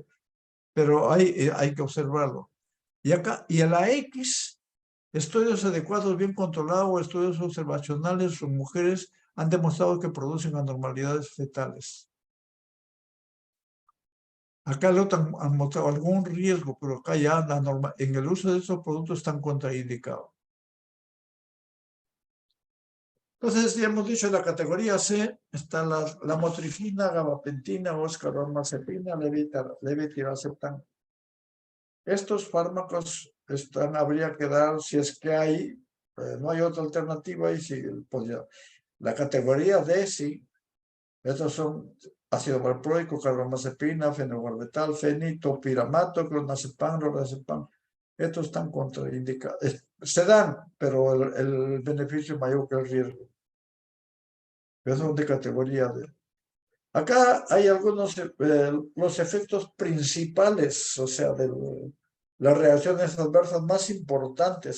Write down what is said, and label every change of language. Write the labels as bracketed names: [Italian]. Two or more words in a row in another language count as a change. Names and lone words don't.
[Spanish] Pero hay que observarlo. Y a la X, estudios adecuados, bien controlados, estudios observacionales en mujeres han demostrado que producen anormalidades fetales. Acá lo han mostrado algún riesgo, pero acá ya la norma, en el uso de esos productos están contraindicados. Entonces, ya hemos dicho, en la categoría C está la motricina, gabapentina, oscarbamazepina, levetiracetam. Estos fármacos habría que dar si es que hay, no hay otra alternativa y si pues ya. La categoría D sí, estos son ácido valproico, carbamazepina, fenobarbital, fenitopiramato, clonazepam, lorazepam. Estos están contraindicados. Se dan, pero el beneficio es mayor que el riesgo. Esos son de categoría D. Acá hay algunos, los efectos principales, o sea, de las reacciones adversas más importantes.